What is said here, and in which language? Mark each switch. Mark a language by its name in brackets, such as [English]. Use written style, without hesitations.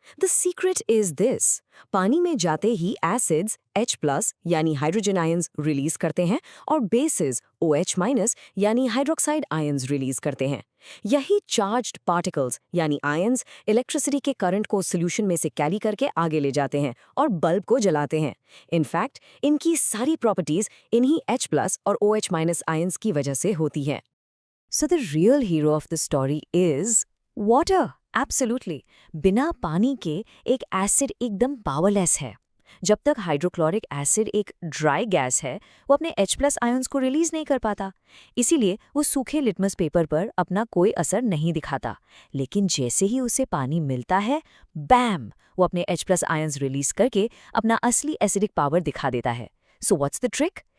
[English] the secret is this, [Hindi] पानी में जाते ही एसिड्स H+ यानी हाइड्रोजन आयंस रिलीज करते हैं और बेसिस OH- यानी हाइड्रोक्साइड आयंस रिलीज करते हैं। यही चार्ज्ड पार्टिकल्स यानी आयंस इलेक्ट्रिसिटी के करंट को सॉल्यूशन में से कैरी करके आगे ले जाते हैं और बल्ब को जलाते हैं। इनफैक्ट इनकी सारी प्रॉपर्टीज इन्हीं H+ और OH- आयंस की वजह से होती है। [English] So the real hero of the story is water. Absolutely. [Hindi] बिना पानी के एक एसिड एकदम पावरलेस है। जब तक हाइड्रोक्लोरिक एसिड एक ड्राई गैस है, वो अपने H+ आयंस को रिलीज नहीं कर पाता। इसीलिए वो सूखे लिटमस पेपर पर अपना कोई असर नहीं दिखाता। लेकिन जैसे ही उसे पानी मिलता है, बैम, वो अपने H+ आयंस रिलीज करके अपना असली एसिडिक पावर दिखा देता है। [English] So what's the trick?